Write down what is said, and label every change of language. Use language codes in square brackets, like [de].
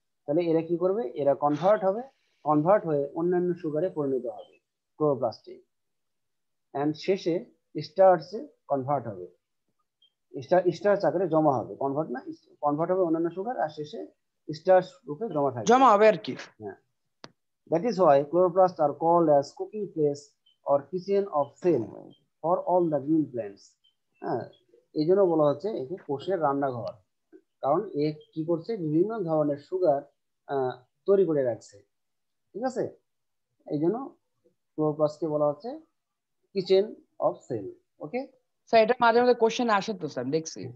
[bn] তাহলে এরা কি করবে, এরা কনভার্ট হয়ে অন্যান্য সুগারে পরিণত হবে, ক্লোরোপ্লাস্টে, এন্ড শেষে স্টার্চে কনভার্ট হবে, স্টার্চ আকারে জমা হবে, কনভার্ট হবে অন্যান্য সুগার, আর শেষে স্টার্চ রূপে জমা থাকবে। জমা হবে আর কি। [en] হ্যাঁ, that is why chloroplasts are called as cooking place or kitchen of cell for all the green plants. [bn] হ্যাঁ, এই জন্য বলা হচ্ছে একে কোষের রান্নাঘর, কারণ এ কি করছে, বিভিন্ন ধরনের সুগার তৈরি করে রাখছে। ঠিক আছে, এই জন্য ক্লোরোপ্লাস্টকে বলা হচ্ছে kitchen of sell. Okay, sir এটা মাঝে মাঝে কোশ্চেন আসে তো স্যার, দেখছি।